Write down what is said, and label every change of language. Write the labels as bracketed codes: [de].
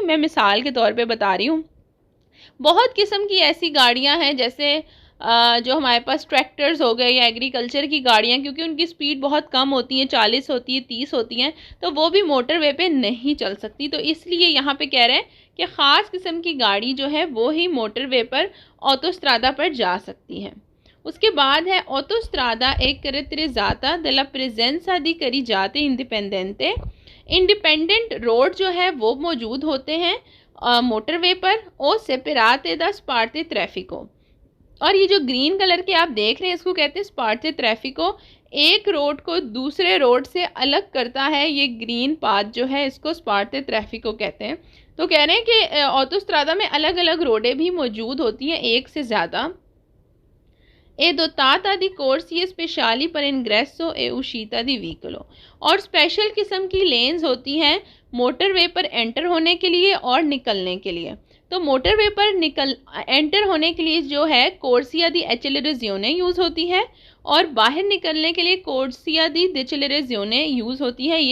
[hi] मैं मिसाल के तौर पे बता रही हूँ। बहुत किस्म की ऐसी गाड़ियां हैं, जैसे जो हमारे पास ट्रैक्टर्स हो गए या एग्रीकल्चर की गाड़ियां, क्योंकि उनकी स्पीड बहुत कम होती है, 40 होती है, 30 होती हैं, तो वो भी मोटरवे पे नहीं चल सकती। तो इसलिए यहाँ पे कह रहे हैं कि ख़ास किस्म की गाड़ी जो है वो ही मोटरवे पर, ऑटोस्ट्रादा पर जा सकती है। उसके बाद है ऑटोस्ट्रादा एक [it] caratterizzata della presenza di carreggiate indipendente। [hi] Independent road जो है वो मौजूद होते हैं मोटरवे पर, और [it] सेपरेटे दा स्पार्टे ट्रैफिको। [hi] और ये जो ग्रीन कलर के आप देख रहे हैं इसको कहते हैं स्पार्टे ट्रैफिको। एक रोड को दूसरे रोड से अलग करता है ये ग्रीन पाथ जो है, इसको स्पार्टे ट्रैफिको कहते हैं। तो कह रहे हैं कि ऑटोस्ट्रादा में अलग अलग रोडें भी मौजूद होती हैं, एक से ज़्यादा। [it] ए dotata di corsie speciali per ingresso e uscita di veicolo। [hi] और स्पेशल किस्म की लेन्स होती हैं मोटरवे पर एंटर होने के लिए और निकलने के लिए। तो मोटरवे पर एंटर होने के लिए जो है कोर्सिया दी एक्सेलरेज़ियोने यूज़ होती है, और बाहर निकलने के लिए कोर्सिया दी डिसेलरेज़ियोने यूज़ होती है।